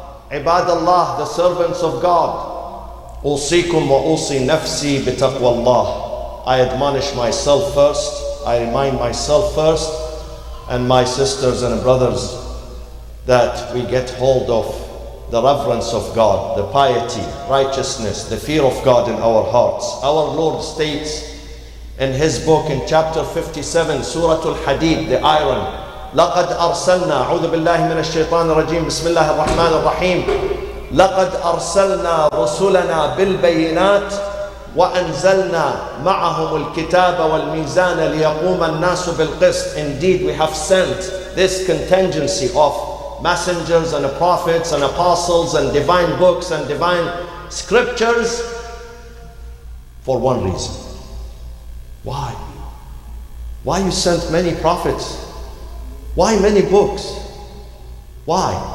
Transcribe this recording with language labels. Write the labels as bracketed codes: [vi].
[ar] عباد الله, [en] the servants of God, [ar] أوصيكم وأوصي نفسي بتقوى الله. [en] I admonish myself first, I remind myself first, and my sisters and brothers, that we get hold of the reverence of God, the piety, righteousness, the fear of God in our hearts. Our Lord states in His book in chapter 57, Surah Al-Hadid, the iron, [ar] لقد أرسلنا أعوذ بالله من الشيطان الرجيم بسم الله الرحمن الرحيم لقد أرسلنا رسلنا بالبينات وأنزلنا معهم الكتاب والميزان ليقوم الناس بالقسط. [en] Indeed, we have sent this contingency of messengers and prophets and apostles and divine books and divine scriptures for one reason. Why? Why you sent many prophets? Why many books? Why?